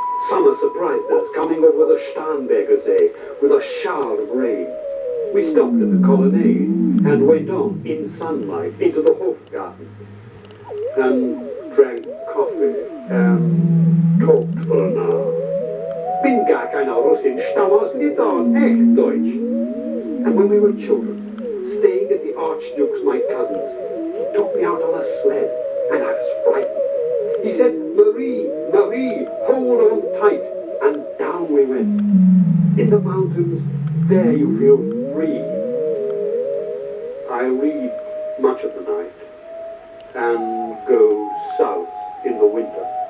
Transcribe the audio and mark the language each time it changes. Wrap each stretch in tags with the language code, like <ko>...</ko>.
<en>Summer surprised us, coming over the Starnberger See with a shower of rain. We stopped in the colonnade and went on in sunlight into the Hofgarten and drank coffee and talked for an hour.</en> <de>Bin gar keiner Russin, stamm aus Litauen, echt Deutsch.</de> <en>And when we were children, staying at the Archduke's, my cousin's, he took me out on a sled, and I was frightened. He said, Marie, Marie, hold on tight, and down we went. In the mountains, there you feel free. I read much of the night, and go south in the winter.</en>